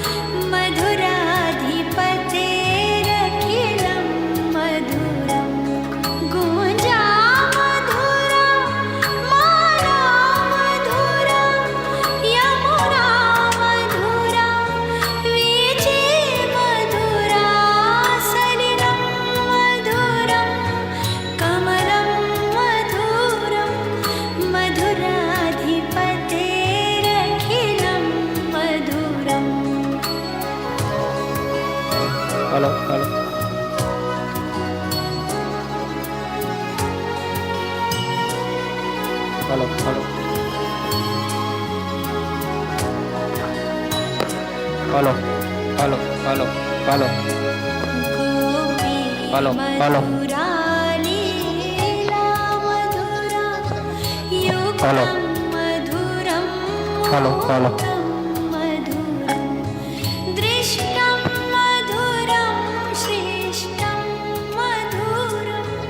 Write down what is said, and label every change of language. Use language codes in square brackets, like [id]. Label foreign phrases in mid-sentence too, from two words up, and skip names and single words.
[sa] मधुराधिपतेरखिलं मधुरं गुञ्जा मधुरा माला मधुरा यमुना मधुरा वीची मधुरा सलिलं मधुरं कमलं मधुरं मधुराधिपतेरखिलं मधुरम् [en] hello hello hello hello hello hello hello hello [sa] गोपी [en] hello hello [sa] मधुरा लीला मधुरा [en] हेलो [sa] युगं मधुरं [en] हेलो हेलो [sa] मोहं मधुरं दृष्टं मधुरं श्रेष्ठं मधुरं